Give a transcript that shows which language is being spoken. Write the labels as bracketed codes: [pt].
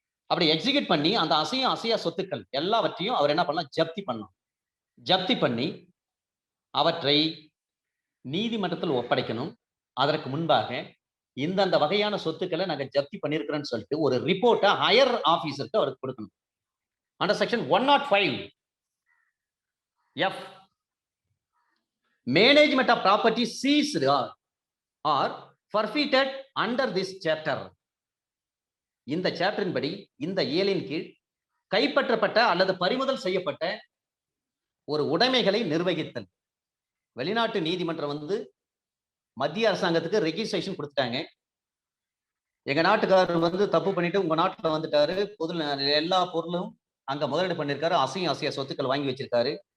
[ta] அப்படி எக்ஸிக்யூட் பண்ணி அந்த அசையா சொத்துக்கள் எல்லாவற்றையும் அவர் என்ன பண்ணலாம், ஜப்தி பண்ணலாம். ஜப்தி பண்ணி அவற்றை நீதிமன்றத்தில் ஒப்படைக்கணும். அதற்கு முன்பாக இந்தந்த வகையான சொத்துக்களை நாங்க ஜப்தி பண்ணியிருக்கிறோம்னு சொல்லிட்டு ஒரு ரிப்போர்ட்டை ஹையர் ஆபீசருக்கு அவருக்கு கொடுக்கணும். [en] Under section 105 F, management of property seized or forfeited under this chapter. [ta] இந்த சாப்டரின் படி இந்த இயலின் கீழ் கைப்பற்றப்பட்ட அல்லது பறிமுதல் செய்யப்பட்ட ஒரு உடைமைகளை நிர்வகித்தல். வெளிநாட்டு நீதிமன்றம் வந்து மத்திய அரசாங்கத்துக்கு ரெஜிஸ்ட்ரேஷன் கொடுத்துட்டாங்க. எங்க நாட்டுக்காரர் வந்து தப்பு பண்ணிட்டு உங்க நாட்டுல வந்துட்டாரு, பொது எல்லா பொருளும் அங்க முதலீடு பண்ணிருக்காரு, அசைய சொத்துக்கள் வாங்கி வச்சிருக்காரு.